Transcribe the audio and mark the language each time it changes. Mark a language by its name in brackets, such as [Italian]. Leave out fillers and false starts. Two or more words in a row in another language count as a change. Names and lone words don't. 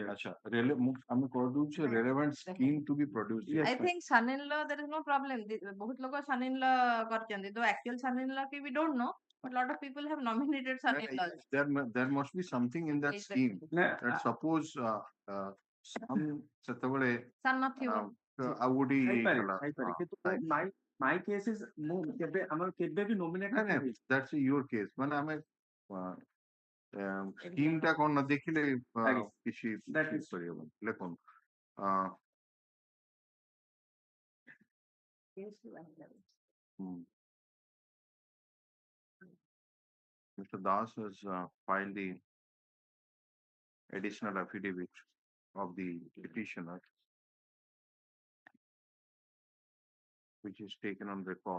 [Odia] ଆଚ୍ଛା ଆମେ କରିଦଉଛୁ [English] relevant scheme to be produced. Yes, I sir. think son-in-law there is no problem. ବହୁତ ଲୋକ son-in-law କରିଛନ୍ତି. Though actual son-in-law ki we don't know, but lot of people have nominated son-in-law. There must be something in that Is that- scheme [Odia] ନା, [English] that suppose some ସେତେବେଳେ [Odia] son ନଥିବ। ଆଉ ଗୋଟେ ଇଏ ହେଇପାରେ ହେଇଗଲା। ହେଇପାରେ ହଁ, କିନ୍ତୁ [English] my case is [Odia] ମୁଁ କେବେ ଆମର କେବେ ବି nominated ନାଇଁ ହେଇନି। [English] that's your case [Odia] ମାନେ ଆମେ ସ୍କିମ୍ ଟା କଣ ନ ଦେଖିଲେ ଆଜ୍ଞା। କିଛି [English] That is- [Odia] କରିହବନି। ଲେଖନ୍ତୁ Mr. [English] Das has filed the additional affidavit of the petitioner, which is taken on record.